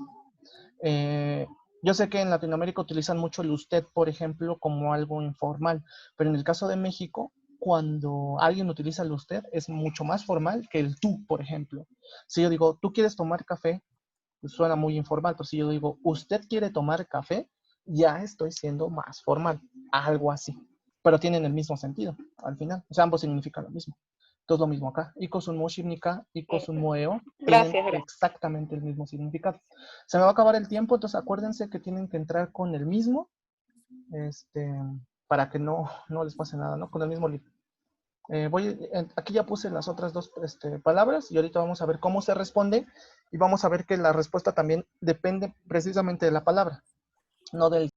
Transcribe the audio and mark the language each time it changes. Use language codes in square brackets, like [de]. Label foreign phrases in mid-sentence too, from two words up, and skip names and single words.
[es] Yo sé que en Latinoamérica utilizan mucho el usted, por ejemplo, como algo informal, pero en el caso de México, cuando alguien utiliza el usted, es mucho más formal que el tú, por ejemplo. Si yo digo, ¿tú quieres tomar café? Pues suena muy informal, pero si yo digo, ¿usted quiere tomar café? Ya estoy siendo más formal, algo así. Pero tienen el mismo sentido, al final. O sea, ambos significan lo mismo. Entonces lo mismo acá. Ikosun moshimnika, ikosun moeo. Gracias, Tienen gracias. exactamente el mismo significado. Se me va a acabar el tiempo, entonces acuérdense que tienen que entrar con el mismo, para que no les pase nada, ¿no? Con el mismo libro. Aquí ya puse las otras dos palabras y ahorita vamos a ver cómo se responde y vamos a ver que la respuesta también depende precisamente de la palabra, no del